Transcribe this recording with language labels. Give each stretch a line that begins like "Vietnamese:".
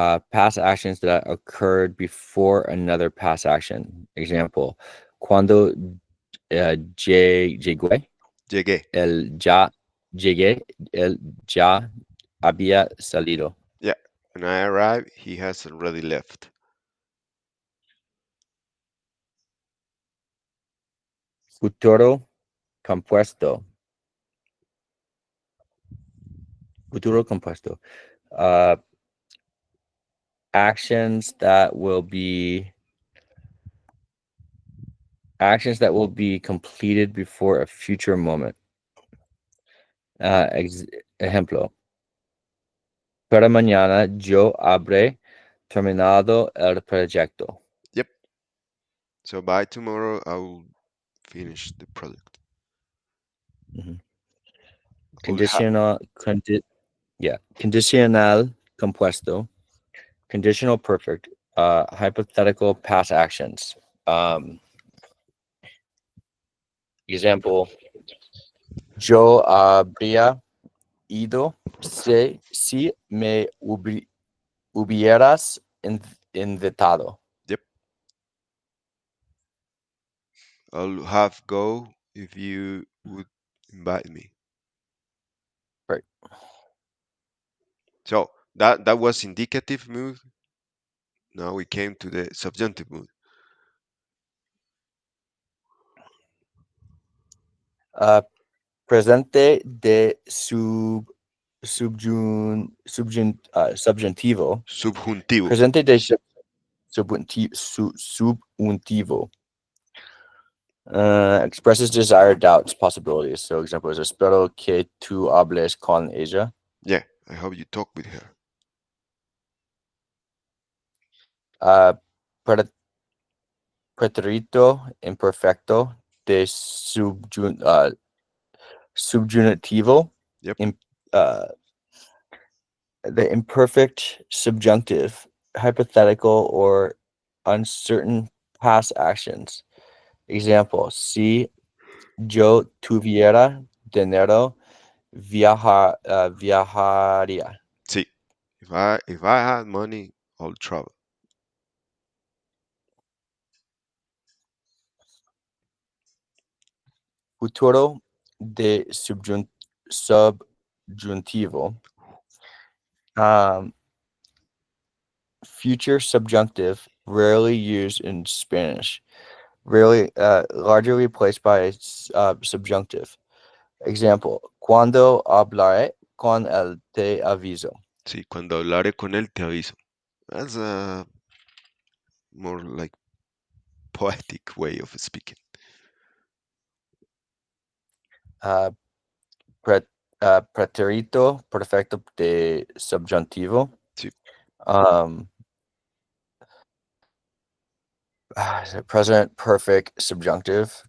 English: Past actions that occurred before another past action.
Spanish: Example, cuando llegué, llegué. el ya llegué, el ya había salido.
English: Yeah, when I arrive, he has already left.
Spanish: Futuro compuesto. Futuro compuesto.
English: Uh, actions that will be completed before a future moment.
Spanish: Ejemplo. Para mañana yo habré terminado el proyecto.
English: Yep. So by tomorrow, I will finish the product. Mhm. I will have.
Spanish: Condicional compuesto,
English: conditional perfect, hypothetical past actions. Um, Example, yo habría ido si me hubieras invitado. Yep. I'll have go if you would invite me. Right. So that was indicative mood. Now we came to the subjunctive mood.
Spanish: Uh, Presente de subjuntivo. Subjuntivo. Presente de subjuntivo.
English: Expresses desire, doubts, possibilities. So, example is
Spanish: espero que tú hables con ella.
English: Yeah, I hope you talk with her.
Spanish: Uh, pre- Preterito imperfecto de subjuntivo.
English: Yep. In, uh, the imperfect subjunctive, hypothetical or uncertain past actions.
Spanish: Example: si yo tuviera dinero, viajaría.
English: See, if I had money, I'll travel.
Spanish: Futuro de subjuntivo.
English: Um, Future subjunctive, rarely used in Spanish. Largely replaced by subjunctive.
Spanish: Example: Cuando hablaré con él te aviso. Sí, cuando hablaré con él te aviso.
English: That's a more like poetic way of speaking.
Spanish: Uh, pre- Pretérito perfecto de subjuntivo. Sí,
English: Um, Present perfect subjunctive.